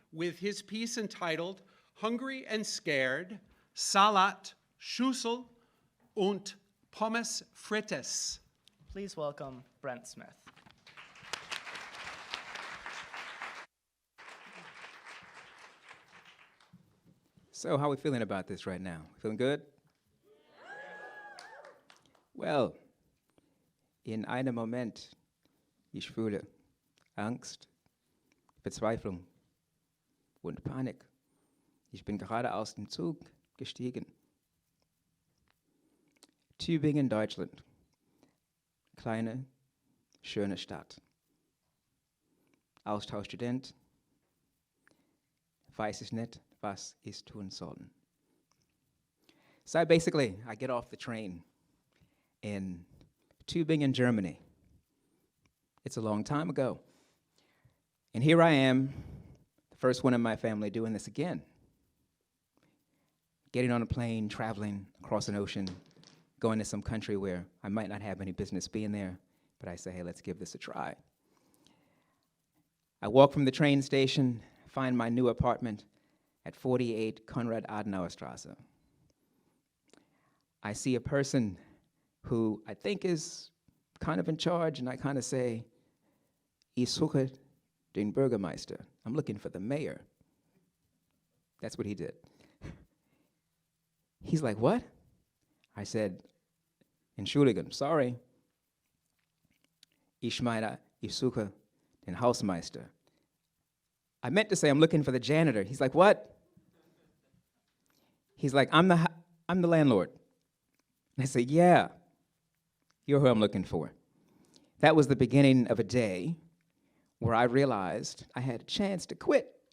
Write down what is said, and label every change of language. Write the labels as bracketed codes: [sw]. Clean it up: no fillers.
[en] With his piece entitled Hungry and Scared, [de] Salat, Schüssel und Pommes frites. [en] Please welcome Brent Smith. So how are we feeling about this right now? Feeling good? [de] Well, in einem Moment, ich fühle Angst, Verzweiflung und Panik. Ich bin gerade aus dem Zug gestiegen. Tübingen, Deutschland. Kleine, schöne Stadt. Austauschstudent. Weiß ich nicht, was ich tun sollen. [en] So basically, I get off the train in Tübingen, Germany. It's a long time ago. And here I am, the first one in my family doing this again. Getting on a plane, traveling across an ocean, going to some country where I might not have any business being there, but I say, hey, let's give this a try. I walk from the train station, find my new apartment at 48 Konrad Adenauer Straße. I see a person who I think is kind of in charge, and I kind of say, [de] ich suche den Bürgermeister. [en] I'm looking for the mayor. That's what he did. He's like, what? I said, Entschuldigung, sorry. [de] Ich meine, ich suche den Hausmeister. [en] I meant to say I'm looking for the janitor. He's like, what? He's like, I'm the landlord. And I say, yeah, you're who I'm looking for. That was the beginning of a day where I realized I had a chance to quit.